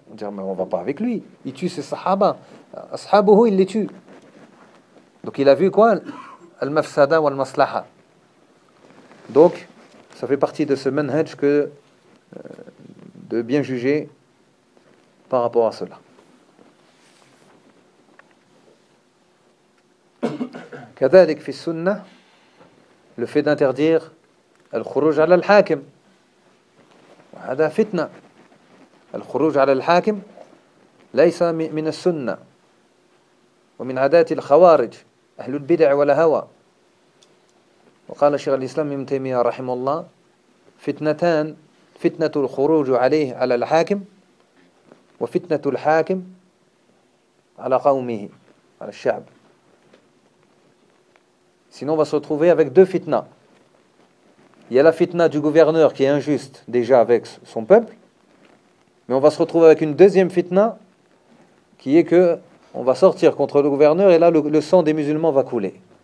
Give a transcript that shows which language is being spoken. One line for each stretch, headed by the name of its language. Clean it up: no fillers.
French: On va dire « Mais on ne va pas avec lui. Il tue ses sahaba. Ashabuhu, il les tue. » Donc il a vu quoi ?«
Arabic: Al-mafsada wa al-maslaha.
French: » Donc, ça fait partie de ce manhaj que de bien juger par rapport à cela.
Arabic: كذلك في السنة
French: le fait d'interdire
Arabic: الخروج على الحاكم وهذا فتنة الخروج على الحاكم ليس من السنة ومن عادات الخوارج أهل البدع والهوى وقال شيخ الإسلام ابن تيمية رحمه الله فتنتان فتنة الخروج عليه على الحاكم وفتنة الحاكم على قومه على الشعب.
French: Sinon, on va se retrouver avec deux fitnas. Il y a la fitna du gouverneur qui est injuste déjà avec son peuple. Mais on va se retrouver avec une deuxième fitna qui est que on va sortir contre le gouverneur et là, le sang des musulmans va couler.